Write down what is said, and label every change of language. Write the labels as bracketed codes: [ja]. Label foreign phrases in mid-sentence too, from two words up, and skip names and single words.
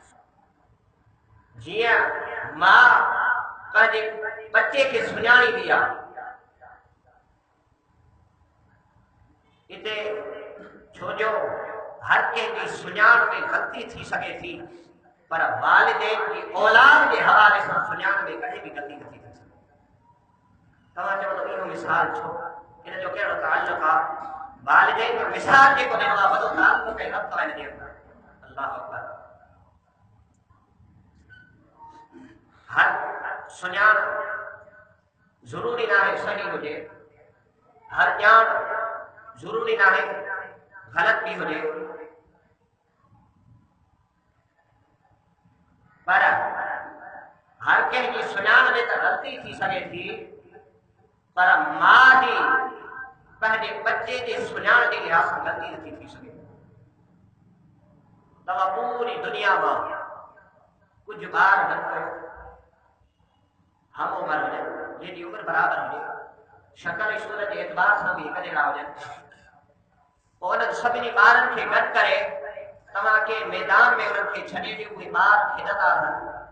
[sd] जीअं मां पंहिंजे बच्चे खे सुञाणी वई आहे इते छो जो हर कंहिंजी सुञाण में ग़लती थी सघे थी पर वालिदैन जी औलाद जे हवाले सां सुञाण में कॾहिं भी ग़लती नथी थी सघे तव्हां चवंदो इहो मिसाल छो इन जो कहिड़ो ताल्लुक़ आहे वालिदैन जो मिसाल जेको ॾिनो आहे वॾो ताल्लुक़ ऐं रब्त आहे हिन जे अंदरि [ar] اللہ اکبر. [sd] ہر سنجان ضروری نہ ہے صحیح ہوجے، ہر جان ضروری نہ ہے غلط بھی ہوجے، پر ہر کنहिं जी सुञाण में त ग़लती थी सघे थी, पर मां जी पंहिंजे बच्चे जे सुञाण जे लिहाज़ सां ग़लती नथी थी सघे. तव्हां पूरी दुनिया मां कुझु ॿार गॾु कयो, हम उम्र हुजनि, जंहिंजी उमिरि बराबरि हुजे, शक्ल ऐं सूरत जे एतबार सां बि हिक जहिड़ा हुजनि, पोइ उन्हनि सभिनी ॿारनि खे गॾु करे तव्हांखे मैदान में उन्हनि खे छॾे ॾियो, उहे ॿार खेॾंदा रहनि.